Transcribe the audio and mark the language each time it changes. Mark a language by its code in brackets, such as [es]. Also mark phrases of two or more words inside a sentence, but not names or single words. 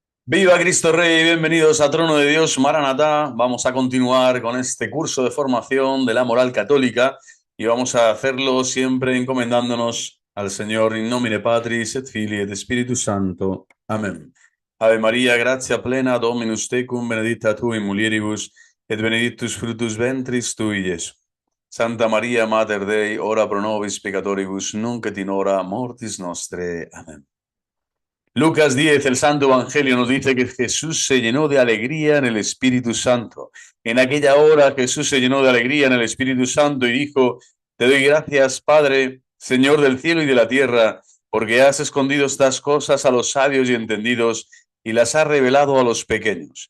[es] Viva Cristo Rey, bienvenidos a Trono de Dios, Maranatá. Vamos a continuar con este curso de formación de la moral católica y vamos a hacerlo siempre encomendándonos al Señor [la] in nomine Patris et Filii et Spiritus Santo. [es] Amén. [la] Ave María, gratia plena, Dominus tecum, benedicta tu in mulieribus et benedictus fructus ventris tui, Iesus. Santa María, Mater Dei, ora pro nobis peccatoribus, nunc et in hora mortis nostre. [es] Amén. Lucas 10, el Santo Evangelio nos dice que Jesús se llenó de alegría en el Espíritu Santo. En aquella hora Jesús se llenó de alegría en el Espíritu Santo y dijo: Te doy gracias, Padre, Señor del cielo y de la tierra, porque has escondido estas cosas a los sabios y entendidos y las has revelado a los pequeños.